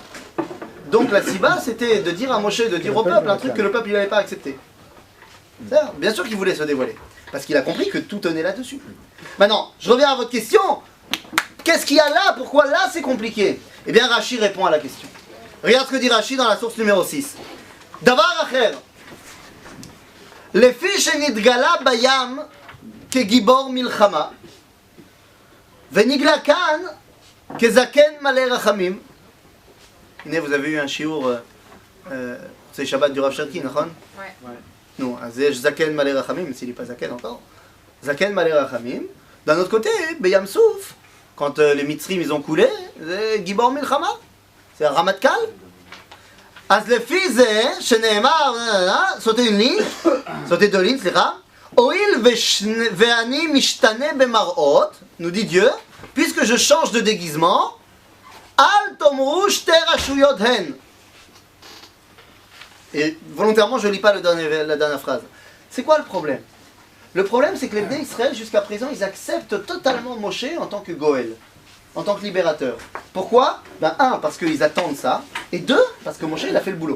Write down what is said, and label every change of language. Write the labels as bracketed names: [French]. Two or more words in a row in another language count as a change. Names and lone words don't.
[French] Donc la siba c'était de dire à Moshe, de dire au peuple un truc que le peuple il n'avait pas accepté. Bien sûr qu'il voulait se dévoiler. Parce qu'il a compris que tout tenait là-dessus. Maintenant, je reviens à votre question. Qu'est-ce qu'il y a là? Pourquoi là c'est compliqué? Eh bien, Rashi répond à la question. Regarde ce que dit Rashi dans la source numéro 6. [Hebrew] דבר אחר. לפי שנגלה בים כגבור מלחמה. ונגלה כאן כזקן מלא רחמים. [French] Vous avez eu un shiur, c'est Shabbat du Rav Cherki, non? Ouais. Non, c'est [Hebrew] זקן מלא רחמים, [French] s'il n'est pas Zaken encore. [Hebrew] זקן מלא רחמים. [French] D'un autre côté, Beyam Souf, quand les Mitzrim ils ont coulé, c'est [Hebrew] גבור מלחמה, [French] c'est un Ramatkal. [Hebrew] אז לפי זה שנאמר, [French] sauter une ligne, sauter deux lignes, [Hebrew] סליחה, הואיל ואני משתנה במראות, [French] nous dit Dieu, puisque je change de déguisement, [Hebrew] אל תאמרו שתי רשויות הן. [French] Et volontairement, je ne lis pas la dernière phrase. C'est quoi le problème? Le problème, c'est que les Bnei Israël, jusqu'à présent, ils acceptent totalement Moshe en tant que Goël, en tant que libérateur. Pourquoi? Ben, un, parce qu'ils attendent ça, et deux, parce que Moshe, il a fait le boulot.